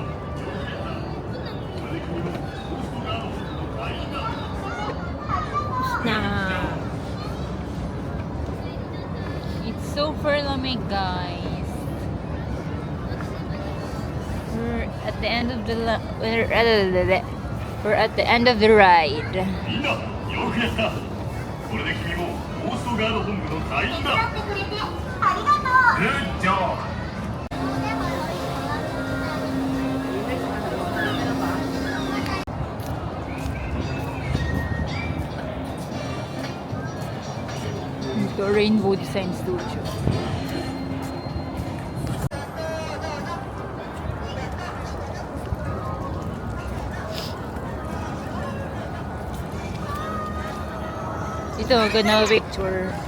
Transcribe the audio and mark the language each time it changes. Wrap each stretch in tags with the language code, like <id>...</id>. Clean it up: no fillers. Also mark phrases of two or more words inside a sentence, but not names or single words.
<en>Na It's super lamig, guys. We're at the end of the we're at the end of the ride.</en> <ja>みんなよくやったこれで君もコーストガード本部の隊員だってくれてありがとう。グッジョブ</ja> <tl>Ito, Rainbow Design Studio. Ito, ganda picture.</tl>